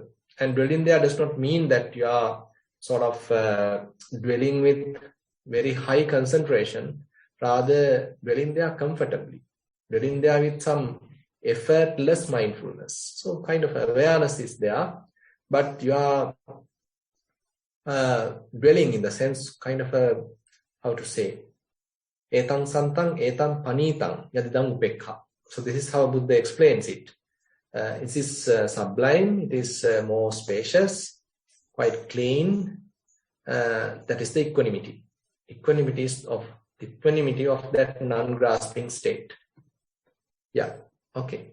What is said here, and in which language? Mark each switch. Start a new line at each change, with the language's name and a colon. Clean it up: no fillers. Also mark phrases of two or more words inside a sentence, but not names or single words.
English: And dwelling there does not mean that you are sort of dwelling with very high concentration, rather dwelling there comfortably, dwelling there with some effortless mindfulness. So kind of awareness is there, but you are dwelling in the sense kind of a, how to say,
Pali: etang santang, etang panitang, yadidang upekha.
English: So this is how Buddha explains it. It is sublime, it is more spacious, quite clean. That is the equanimity. Equanimity of that non-grasping state. Yeah. Okay.